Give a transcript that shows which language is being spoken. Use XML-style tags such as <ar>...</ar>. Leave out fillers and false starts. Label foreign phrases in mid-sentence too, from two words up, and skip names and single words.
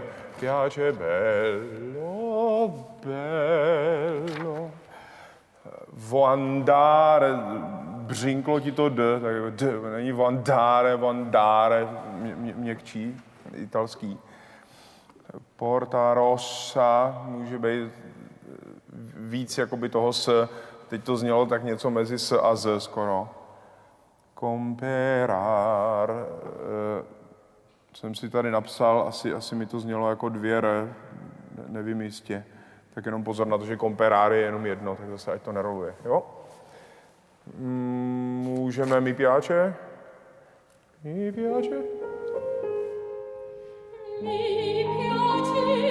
<it>Piace bello, bello.</it> <cs>Voandare, břinklo ti to D, tak jako D, není voandare, měkčí, italský. Porta Rossa, může být víc jakoby toho S. Teď to znělo tak něco mezi S a Z skoro. Comperar. Jsem si tady napsal, asi mi to znělo jako 2 R, nevím jistě. Tak jenom pozor na to, že comperar je jenom jedno, tak zase ať to neroluje. Jo? Můžeme</cs> <it>mi piace? Mi piace? Mi piace.</it>